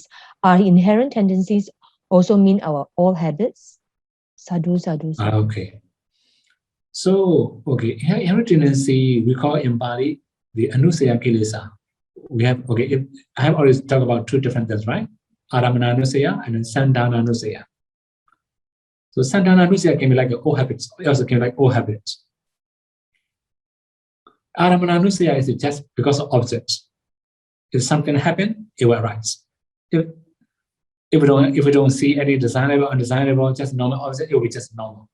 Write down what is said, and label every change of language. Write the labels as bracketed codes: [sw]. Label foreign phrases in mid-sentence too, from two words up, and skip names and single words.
[en] Are inherent tendencies also mean our old habits? Sadhu. Okay. So, inherent tendency, we call in Bali the [pi] Anusaya Kilesa. [en] We have, I have already talked about two different things, right? [pi] Aramana Anusaya [en] and then [pi] Sandana Anusaya. [en] So Sandana Anusaya can be like old habits, it also can be like old habits. Aramana Anusaya is just because of objects. If something happened, it will arise. If we don't see any desirable, undesirable, just normal object, it will be just normal.